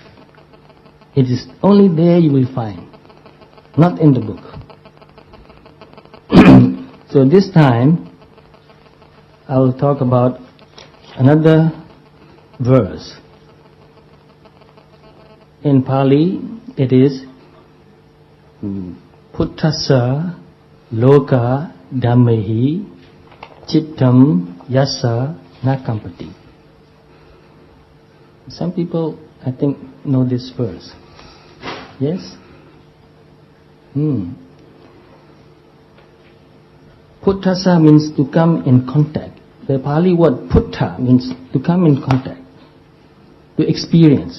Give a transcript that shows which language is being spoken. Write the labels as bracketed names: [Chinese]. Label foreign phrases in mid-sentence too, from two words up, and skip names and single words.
[English] It is only there you will find, not in the book. So this time, I will talk about another verse. In Pali, it is [Pali] Puttasa loka dhammehi chittam yassa nakampati. [English] Some people, I think, know this verse. Yes? Puttasa means to come in contact. The Pali word putta means to come in contact, to experience.